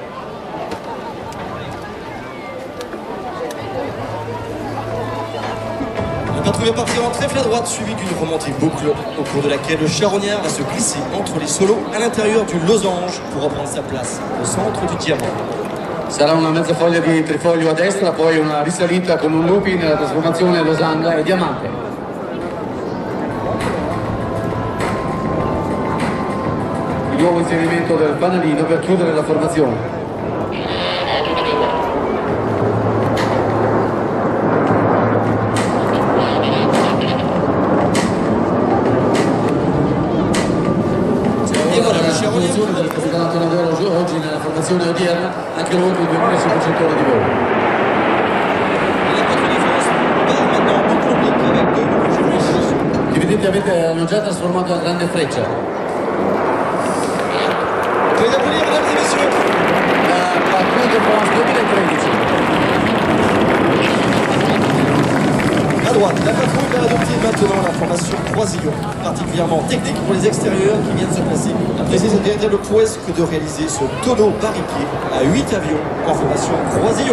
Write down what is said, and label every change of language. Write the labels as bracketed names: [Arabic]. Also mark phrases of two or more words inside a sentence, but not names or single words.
[French] Le patrouille va partir en trèfle à droite, suivi d'une remontée boucle, au cours de laquelle le charognard va se glisser entre les solos à l'intérieur du losange pour reprendre sa place au centre du diamant. [Italian] Sarà una mezza foglia di trifoglio a destra, poi una risalita con un looping nella trasformazione losanga e diamante. Il nuovo inserimento del fanalino per chiudere la formazione. Del capitano Tonavero oggi nella formazione odierna, anche lui con 2500 ore di volo. [French] La patrouille de France part maintenant en chronique avec deux nouveaux joueurs. [Italian] Che evidentemente hanno già trasformato la grande freccia. [French] Veuillez applaudir, mesdames et messieurs. La Tour de France 2013. À droite, la patrouille va adopter maintenant la formation croisillon, particulièrement technique pour les extérieurs qui viennent se placer. Après c'est une véritable prouesse que de réaliser ce tonneau barriqué à 8 avions en formation croisillon.